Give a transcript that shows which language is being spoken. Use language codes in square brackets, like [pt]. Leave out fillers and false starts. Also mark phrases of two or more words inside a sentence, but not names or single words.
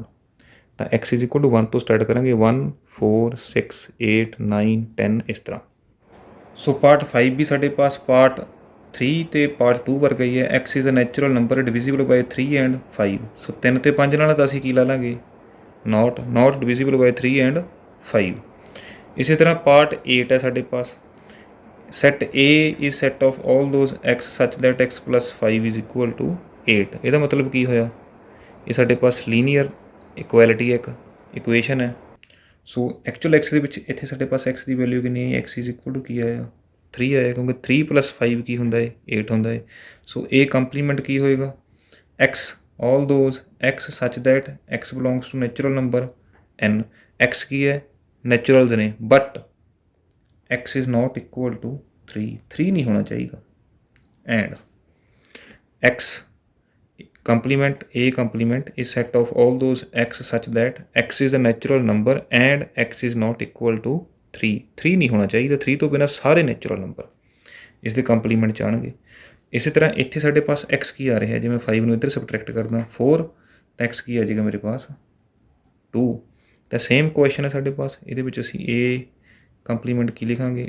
[pa] ਤਾਂ x [en] is equal to [pa] 1 ਤੋਂ ਸਟਾਰਟ ਕਰਾਂਗੇ, 1 4 6 8 9 10 ਇਸ ਤਰ੍ਹਾਂ। ਸੋ ਪਾਰਟ 5 ਵੀ ਸਾਡੇ ਪਾਸ ਪਾਰਟ 3 ਅਤੇ ਪਾਰਟ 2 ਵਰਗਾ ਹੀ ਹੈ। [en] x is a natural number divisible by 3 and 5. [pa] ਸੋ 3 ਅਤੇ 5 ਨਾਲ ਤਾਂ ਅਸੀਂ ਕੀ ਲਾ ਲਾਂਗੇ? [en] not divisible by 3 and 5। [pa] ਇਸੇ ਤਰ੍ਹਾਂ ਪਾਰਟ 8 ਹੈ ਸਾਡੇ ਪਾਸ। [en] set A is set of all those x such that x plus 5 is equal to 8। [pa] ਇਹਦਾ ਮਤਲਬ ਕੀ ਹੋਇਆ? ਇਹ ਸਾਡੇ ਪਾਸ [en] linear equality [pa] ਇੱਕ ਇਕੁਏਸ਼ਨ ਹੈ। ਸੋ ਐਕਚੁਅਲ x ਦੇ ਵਿੱਚ ਇੱਥੇ ਸਾਡੇ ਪਾਸ x ਦੀ ਵੈਲਿਊ ਕਿੰਨੀ ਹੈ? [en] x is equal to [pa] ਕੀ ਆਇਆ? 3 ਆਇਆ, ਕਿਉਂਕਿ 3 + 5 ਕੀ ਹੁੰਦਾ ਹੈ? 8 ਹੁੰਦਾ ਹੈ। ਸੋ ਇਹ ਕੰਪਲੀਮੈਂਟ ਕੀ ਹੋਏਗਾ? [en] x all those x such that x belongs to natural number n। [pa] x ਕੀ ਹੈ? ਨੈਚੁਰਲਸ ਨੇ, ਬਟ [en] x is not equal to 3 [pa] ਨਹੀਂ ਹੋਣਾ ਚਾਹੀਦਾ। [en] ਐਂਡ x complement A complement is set of all those x such that x is a natural number and x is not equal to 3 [pa] ਨਹੀਂ ਹੋਣਾ ਚਾਹੀਦਾ। 3 ਤੋਂ ਬਿਨਾਂ ਸਾਰੇ ਨੈਚੁਰਲ ਨੰਬਰ ਇਸ ਦੇ ਕੰਪਲੀਮੈਂਟ 'ਚ ਆਉਣਗੇ। ਇਸੇ ਤਰ੍ਹਾਂ ਇੱਥੇ ਸਾਡੇ ਪਾਸ x ਕੀ ਆ ਰਿਹਾ? ਜੇ ਮੈਂ 5 ਨੂੰ ਇੱਧਰ ਸਬਟਰੈਕਟ ਕਰਦਾ 4, ਤਾਂ x ਕੀ ਆ ਜਾਏਗਾ ਮੇਰੇ ਪਾਸ? 2। ਤਾਂ [en] same question [pa] ਹੈ ਸਾਡੇ ਪਾਸ। ਇਹਦੇ ਵਿੱਚ ਅਸੀਂ A ਕੰਪਲੀਮੈਂਟ ਕੀ ਲਿਖਾਂਗੇ?